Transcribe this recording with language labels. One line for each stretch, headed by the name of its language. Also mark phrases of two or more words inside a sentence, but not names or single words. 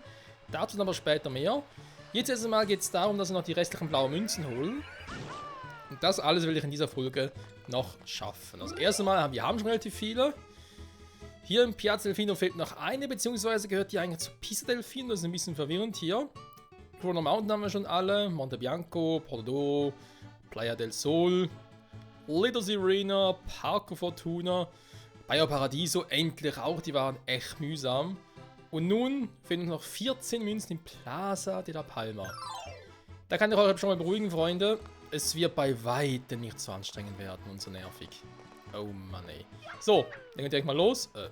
German: Dazu dann aber später mehr. Jetzt erst einmal geht es darum, dass wir noch die restlichen blauen Münzen holen. Und das alles will ich in dieser Folge noch schaffen. Also erst einmal, wir haben schon relativ viele. Hier im Piazza Delfino fehlt noch eine, beziehungsweise gehört die eigentlich zu Pisa Delfino. Das ist ein bisschen verwirrend hier. Chrono Mountain haben wir schon alle. Monte Bianco, Porto, Playa del Sol, Little Sirena, Parco Fortuna, Bayo Paradiso, endlich auch. Die waren echt mühsam. Und nun fehlen noch 14 Münzen in Plaza de la Palma. Da kann ich euch schon mal beruhigen, Freunde. Es wird bei weitem nicht so anstrengend werden und so nervig. Oh Mann, ey. So, dann geht direkt mal los.